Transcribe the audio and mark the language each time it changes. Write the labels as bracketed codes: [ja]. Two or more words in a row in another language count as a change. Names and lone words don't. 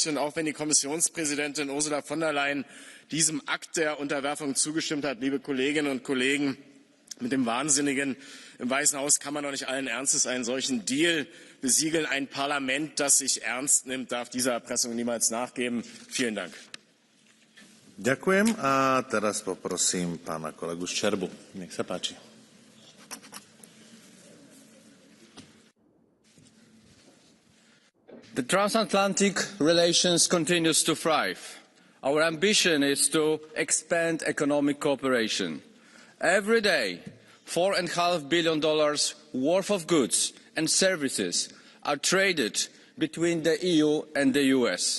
[de] Und auch wenn die Kommissionspräsidentin Ursula von der Leyen diesem Akt der Unterwerfung zugestimmt hat, liebe Kolleginnen und Kollegen, mit dem Wahnsinnigen im Weißen Haus kann man doch nicht allen Ernstes einen solchen Deal besiegeln. Ein Parlament, das sich ernst nimmt, darf dieser Erpressung niemals nachgeben. Vielen Dank. [sk] Ďakujem a teraz poprosím pána kolegu Ščerbu. Nech sa páči. [en] The transatlantic relations continues to thrive. Our ambition is to expand economic cooperation. Every day, $4.5 billion worth of goods and services are traded between the EU and the US.